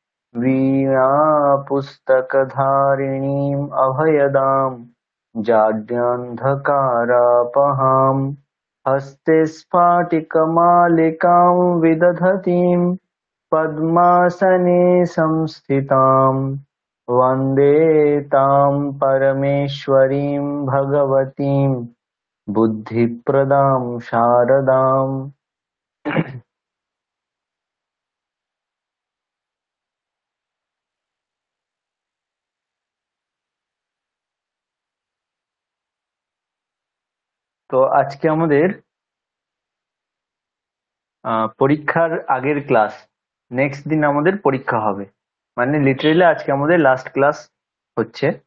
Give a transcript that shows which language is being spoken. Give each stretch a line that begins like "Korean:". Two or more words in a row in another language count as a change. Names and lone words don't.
Sanskrit: वीणापुस्तकधारिणीम् अभयदां जाड्यान्धकारापहाम् हस्ते स्फाटिकमालिकां विदधतीं पद्मासने संस्थितां वन्दे तां परमेश्वरीं भगवतीं बुद्धिप्रदां शारदाम्।
Bangla: তো আজকে আমাদের পরীক্ষার আগের ক্লাস, নেক্সট দিন আমাদের পরীক্ষা হবে, মানে লিটারেলি আজকে আমাদের
English: last class
Bangla: হচ্ছে।